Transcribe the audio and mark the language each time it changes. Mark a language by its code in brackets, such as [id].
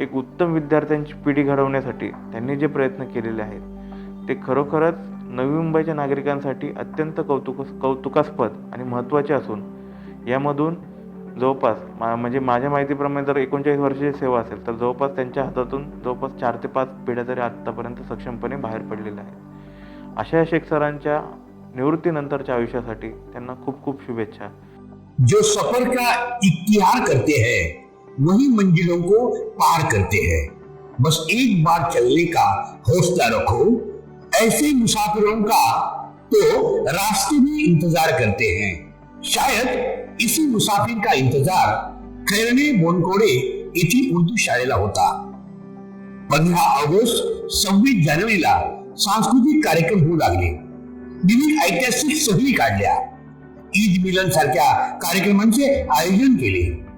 [mr] एक उत्तम विद्यार्थ्यांची पिढी घडवण्यासाठी त्यांनी जे प्रयत्न केलेले आहेत ते खरोखरच नवी मुंबईच्या नागरिकांसाठी अत्यंत कौतुकास्पद आणि महत्त्वाचे असून यामधून जवळपास म्हणजे माझ्या माहितीप्रमाणे जर 39 वर्षाची सेवा असेल तर जवळपास त्यांच्या हातातून जवळपास 4 ते 5 पिढ्या तरी आत्तापर्यंत सक्षमपणे बाहेर पडलेल्या आहेत. अशा शेख सरांच्या निवृत्तीनंतरच्या आयुष्यासाठी त्यांना खूप खूप शुभेच्छा. [hi] जो सफर का इख्तियार करते हैं वही मंजिलों को पार करते हैं. बस एक बार चलने का हौसला रखो. ऐसे मुसाफिरों का तो रास्ते में इंतजार करते हैं. [mr] शायद इसी मुसाफिर का इंतजार खैरने बोनकोडे येथील उर्दू शाळेला होता. 15 ऑगस्ट 26 जानेवारीला सांस्कृतिक कार्यक्रम होऊ लागले. विविध ऐतिहासिक सहली काढल्या. ईद मिलन सारख्या कार्यक्रमांचे आयोजन केले.